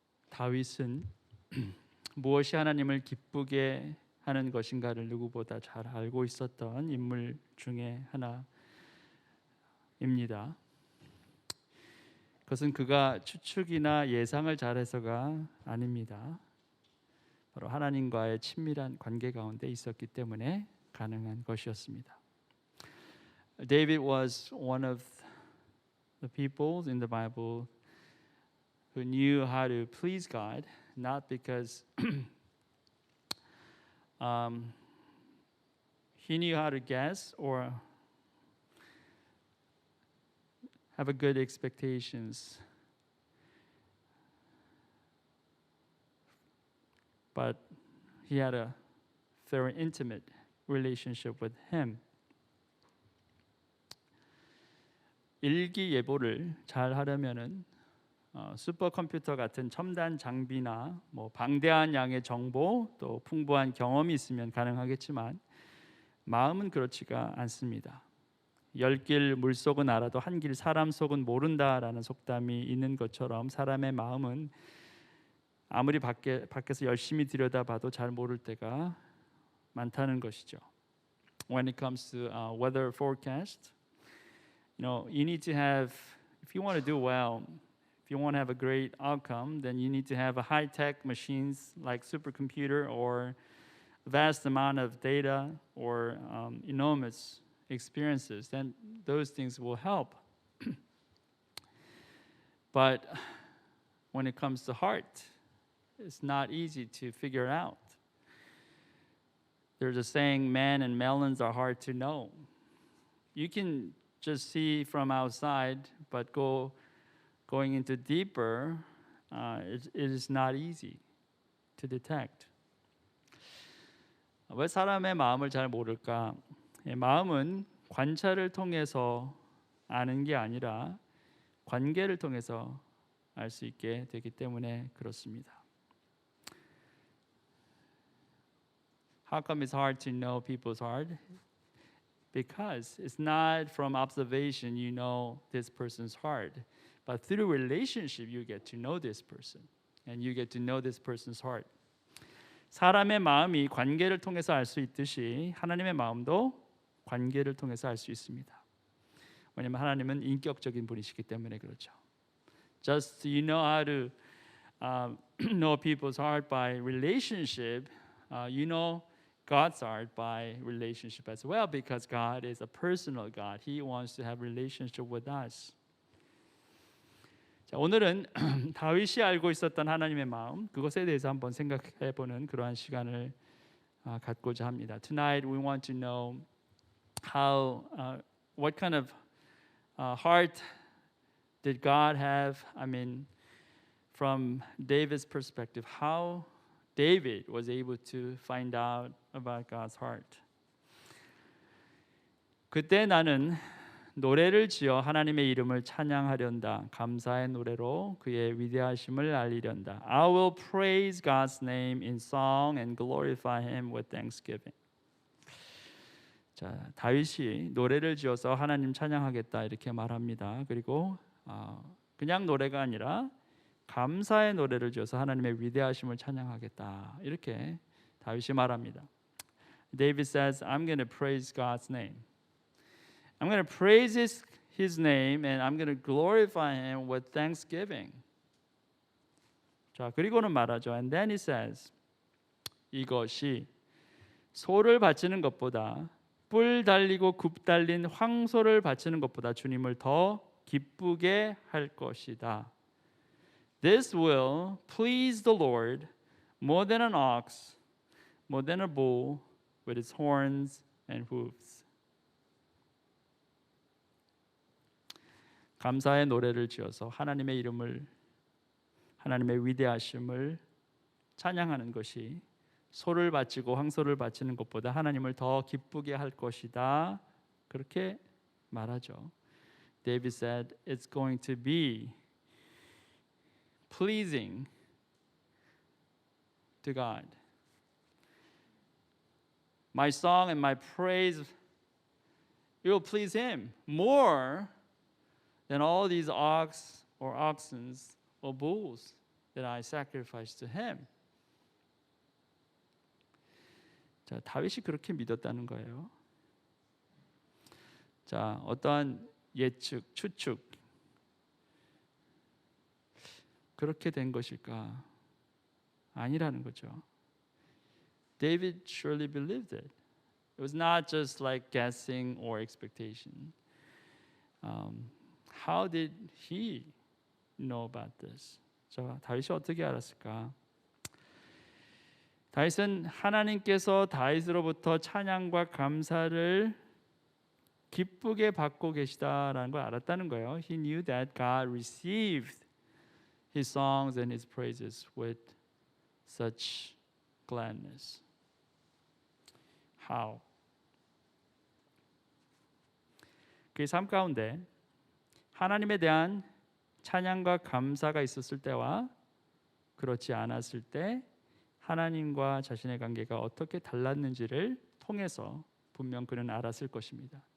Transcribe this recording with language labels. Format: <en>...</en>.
<ko>다윗은 무엇이 하나님을 기쁘게 하는 것인가를 누구보다 잘 알고 있었던 인물 중에 하나입니다. 그것은 그가 추측이나 예상을 잘해서가 아닙니다. 바로 하나님과의 친밀한 관계 가운데 있었기 때문에 가능한 것이었습니다.</ko> <en>David was one of the people in the Bible who knew how to please God, not because he knew how to guess or have a good expectations, but he had a very intimate relationship with him.</en> <ko>일기예보를 잘 하려면은 슈퍼컴퓨터 같은 첨단 장비나 방대한 양의 정보 또 풍부한 경험이 있으면 가능하겠지만 마음은 그렇지가 않습니다. 10길 물속은 알아도 한 길 사람 속은 모른다라는 속담이 있는 것처럼 사람의 마음은 아무리 밖에서 열심히 들여다봐도 잘 모를 때가 많다는 것이죠.</ko> <en>When it comes to weather forecast, you need to have, if you want to do well, if you want to have a great outcome, then you need to have a high-tech machines like supercomputer or vast amount of data or enormous experiences. Then those things will help. But when it comes to heart, it's not easy to figure out. There's a saying, man and melons are hard to know. You can just see from outside, but going into deeper, it is not easy to detect.</en> <ko>왜 사람의 마음을 잘 모를까? 마음은 관찰을 통해서 아는 게 아니라 관계를 통해서 알 수 있게 되기 때문에 그렇습니다.</ko> <en>How come it's hard to know people's heart? Because it's not from observation you know this person's heart, but through relationship you get to know this person, and you get to know this person's heart.</en> <ko>사람의 마음이 관계를 통해서 알 수 있듯이 하나님의 마음도 관계를 통해서 알 수 있습니다. 왜냐하면 하나님은 인격적인 분이시기 때문에 그렇죠.</ko> <en>Just you know how to know people's heart by relationship, you know God's heart by relationship as well, because God is a personal God. He wants to have relationship with us.</en> <ko>자, 오늘은 다윗이 알고 있었던 하나님의 마음, 그것에 대해서 한번 생각해보는 그러한 시간을 갖고자 합니다.</ko> <en>Tonight we want to know how, what kind of heart did God have? I mean, from David's perspective, how David was able to find out about God's heart.</en> <ko>그때 나는 노래를 지어 하나님의 이름을 찬양하련다. 감사의 노래로 그의 위대하심을 알리련다.</ko> <en>I will praise God's name in song and glorify Him with thanksgiving.</en> <ko>자, 다윗이 노래를 지어서 하나님 찬양하겠다 이렇게 말합니다. 그리고 그냥 노래가 아니라 감사의 노래를 지어서 하나님의 위대하심을 찬양하겠다 이렇게 다윗이 말합니다.</ko> <en>David says, I'm going to praise God's name. I'm going to praise His name and I'm going to glorify Him with thanksgiving.</en> <ko>자, 그리고는 말하죠.</ko> <en>And then he says,</en> <ko>이것이 소를 바치는 것보다 뿔 달리고 굽 달린 황소를 바치는 것보다 주님을 더 기쁘게 할 것이다.</ko> <en>This will please the Lord more than an ox, more than a bull with its horns and hooves.</en> <ko>감사의 노래를 지어서 하나님의 이름을, 하나님의 위대하심을 찬양하는 것이 소를 바치고 황소를 바치는 것보다 하나님을 더 기쁘게 할 것이다. 그렇게 말하죠.</ko> <en>David said it's going to be pleasing to God. My song and my praise, it will please Him more than all these ox or oxen or bulls that I sacrifice to him.</en> <ko>자, 다윗이 그렇게 믿었다는 거예요. 자, 어떠한 예측, 추측 그렇게 된 것일까? 아니라는 거죠.</ko> <en>David surely believed it. It was not just like guessing or expectation. How did he know about this?</en> <ko>자, 다윗이 어떻게 알았을까? 다윗은 하나님께서 다윗으로부터 찬양과 감사를 기쁘게 받고 계시다라는 걸 알았다는 거예요.</ko> <en>He knew that God received his songs and his praises with such gladness. How?</en> <ko>그의 삶 가운데 하나님에 대한 찬양과 감사가 있었을 때와 그렇지 않았을 때 하나님과 자신의 관계가 어떻게 달랐는지를 통해서 분명 그는 알았을 것입니다.</ko>